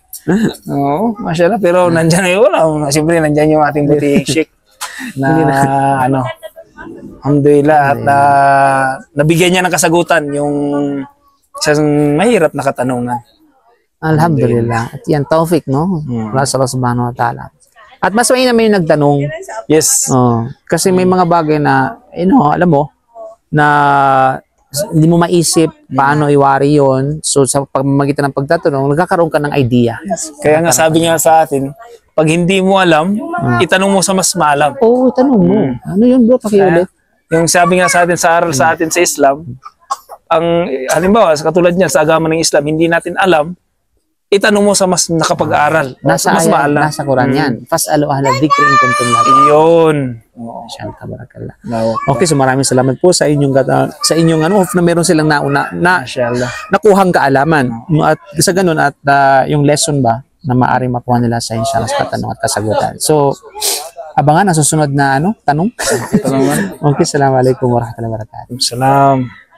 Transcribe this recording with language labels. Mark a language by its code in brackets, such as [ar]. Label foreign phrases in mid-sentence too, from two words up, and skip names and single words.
[tl] Oo, mashallah. Pero nandyan na yun. Siyempre, nandyan yung ating buti Sheikh na ano, alhamdulillah, at nabigyan niya ng kasagutan yung isang mahirap na katanungan. Alhamdulillah. At yan, tawfik, no? [ar] الله سبحانه وتعالى. [tl] At mas mainam yung nagtanong. Yes. Kasi may mga bagay na, alam mo, na hindi mo maisip paano iwari yon. So sa pamamagitan ng pagtatanong, nagkakaroon ka ng idea. Kaya nga sabi niya sa atin, pag hindi mo alam, itanong mo sa mas maalam. Oo, itanong mo. Ano yun bro? Pakiulit. Yung sabi nga sa atin, sa aral sa atin sa Islam, ang halimbawa, katulad niya sa agama ng Islam, hindi natin alam, itanong mo sa mas nakapag-aral. Nasa mas maalam. Nasa Quran yan. [ar] فاسألوا أهل الذكر إن كنتم لا تعلمون. [tl] Yun. [ar] ما شاء الله تبارك الله. [tl] Okay, so maraming salamat po sa inyong hope na meron silang nakuhang kaalaman. At sa ganun at yung lesson ba na maaring makuha nila sa inshallah sa katanong at kasagutan. So abangan ang susunod na tanong. [ar] Okay, السلام عليكم ورحمة الله وبركاته. Salam.